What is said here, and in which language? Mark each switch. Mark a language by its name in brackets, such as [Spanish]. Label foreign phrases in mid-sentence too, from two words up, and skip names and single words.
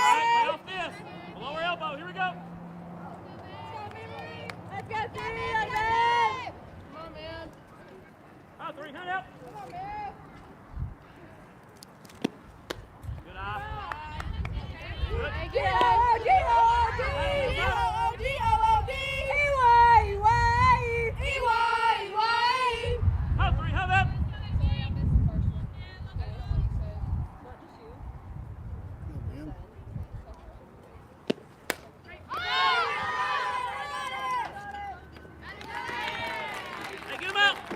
[English] all right? Play bed. off this. Below her elbow. Here we go. Let's go, three, on bed. Come on, man. Oh, three. Hand up. Good eye. Good. G-O-O-D, O-O-D, O-O-D, O-O-D, E-Y, E-Y, Oh, three. Hand up. Sorry, I missed the first one. Hey, get him out.